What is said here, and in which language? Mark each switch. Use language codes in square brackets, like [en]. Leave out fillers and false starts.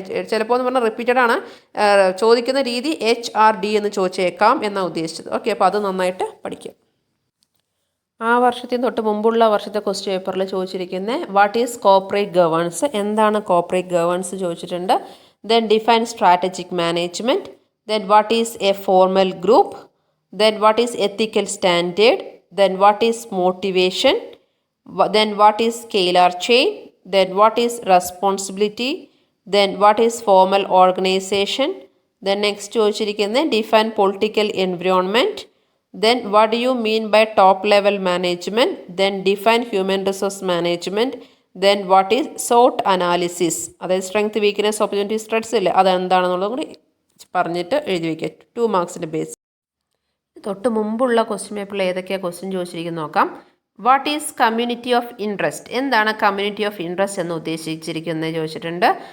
[ml] ചിലപ്പോൾ എന്ന് പറഞ്ഞാൽ റിപ്പീറ്റഡ് ആണ്, ചോദിക്കുന്ന രീതി HRD എന്ന് ചോദിച്ചേക്കാം എന്നാണ് ഉദ്ദേശിച്ചത്. ഓക്കെ, അപ്പോൾ അത് നന്നായിട്ട് പഠിക്കുക. ആ വർഷത്തിന് തൊട്ട് മുമ്പുള്ള വർഷത്തെ ക്വസ്റ്റ്യൻ പേപ്പറിൽ ചോദിച്ചിരിക്കുന്നത് [en] what is corporate governance, [ml] എന്താണ് കോർപ്പറേറ്റ് ഗവേണൻസ് ചോദിച്ചിട്ടുണ്ട്. [en] Then define strategic management. Then what is a formal group? Then what is ethical standard? Then what is motivation? Then what is scalar chain? Then what is responsibility? Then what is formal organization? Then next [ml] ചോദിച്ചിരിക്കുന്നത് [en] define political environment. Then what do you mean by top level management? Then define human resource management. Then what is SWOT analysis, [ml] അതായത് strength weakness opportunity threats ഇല്ലേ, അതെന്താണെന്നുള്ളതും കൂടി പറഞ്ഞിട്ട് എഴുതി വയ്ക്കുക. 2 മാർക്സിൻ്റെ base. തൊട്ട് മുമ്പുള്ള question പേപ്പറിൽ ഏതൊക്കെയാണ് ക്വസ്റ്റ്യൻ ചോദിച്ചിരിക്കുന്നത് നോക്കാം. [en] what is community of interest, [ml] എന്താണ് കമ്മ്യൂണിറ്റി ഓഫ് ഇൻട്രസ്റ്റ് എന്ന് ഉദ്ദേശിച്ചിരിക്കുന്നത് ചോദിച്ചിട്ടുണ്ട്.